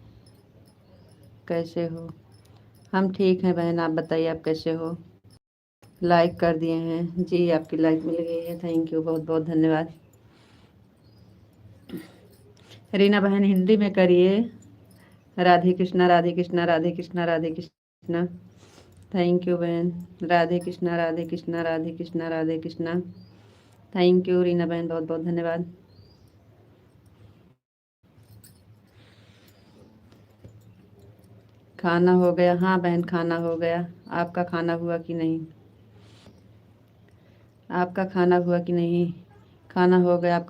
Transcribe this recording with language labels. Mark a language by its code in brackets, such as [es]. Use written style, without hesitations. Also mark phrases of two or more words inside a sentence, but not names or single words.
[hi] कैसे हो? हम ठीक हैं बहन, आप बताइए आप कैसे हो? लाइक कर दिए हैं जी, आपकी लाइक मिल गई है। [en] thank you, [hi] बहुत बहुत धन्यवाद। रीना बहन हिंदी में करिए। राधे कृष्णा, राधे कृष्णा, राधे कृष्णा, राधे कृष्णा। [en] thank you [hi] बहन। राधे कृष्णा, राधे कृष्णा, राधे कृष्णा, राधे कृष्णा। [en] thank you [hi] रीना बहन, बहुत बहुत धन्यवाद। खाना हो गया? हाँ बहन, खाना हो गया। आपका खाना हुआ कि नहीं? आपका खाना हुआ कि नहीं? खाना हो गया आपका?